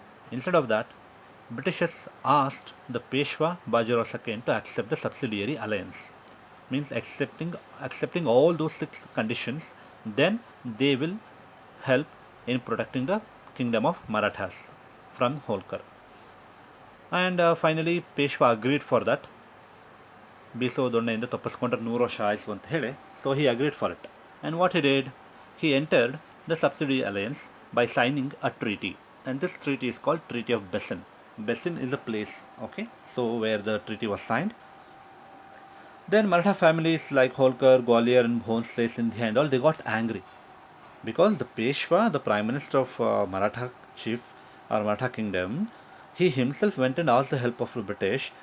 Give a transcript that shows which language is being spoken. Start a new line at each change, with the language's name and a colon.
English: Instead of that, Britishers asked the Peshwa Bajirao II to accept the subsidiary alliance. Means accepting all those 6 conditions, then they will help in protecting the kingdom of Marathas from Holkar. And finally Peshwa agreed for that.
Kannada: ಬೀಸೋ ದೊಣ್ಣೆಯಿಂದ ತಪ್ಪಿಸ್ಕೊಂಡ್ರೆ 100 ವರ್ಷ ಆಯಿತು ಅಂತ ಹೇಳಿ.
English: So he agreed for it. And what he did, he entered the subsidiary alliance by signing a treaty. And this treaty is called Treaty of Bessin. Bessin is a place, so where the treaty was signed. Then Maratha families like Holkar, Gwalior, and Bhonsle, Sindhya, and all they got angry because the Peshwa, the prime minister of Maratha chief or Maratha kingdom, he himself went and asked the help of the British.